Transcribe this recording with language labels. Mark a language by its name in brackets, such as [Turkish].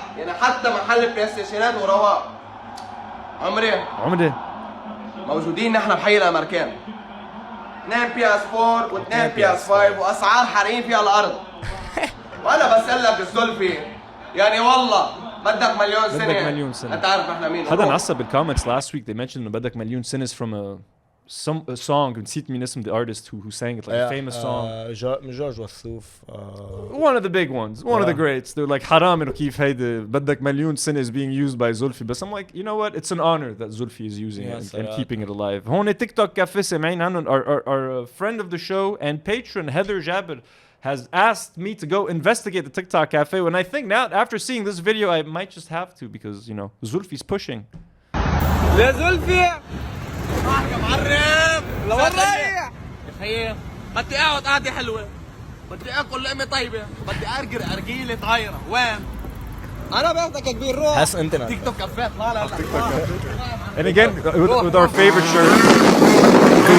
[Arabic] يعني حتى محل بلاي ستيشنات ورواق عمري موجودين نحن بحي الامريكان 2 PS4 و2 PS5 واسعار حارقين فيها الارض. وانا بسألك الزلفي يعني والله بدك مليون سنة انت عارف نحن مين. حدا نعصب بالكومنتس [English] last week they mentioned [Arabic] انه بدك مليون سنة [English] from a song [Arabic] نسيت مين اسم [English] the artist who sang it like a famous song. [Arabic] جورج وسوف. [English] One of the big ones, one of the greats. They're like [Arabic] حرام انه كيف هيدا بدك مليون سنة [English] is being used by Zoulfy. But I'm like, you know what? It's an honor that Zoulfy is using it and keeping it alive. [Arabic] هون تيك توك كافيه سامعين عنهم. [English] Our friend of the show and patron Heather Jabber has asked me to go investigate the TikTok cafe. When I think now, after seeing this video, I might just have to because, you know, Zoulfy's pushing. [Arabic] يا زلفي يا معرب لورا يا بدي اقعد قعده حلوه بدي اكل لقمه طيبه بدي ارقر ارجيله طايره وين انا باخدك يا كبير روح حس انت تيك توك كافيه لا [English] And again, with our favorite shirt.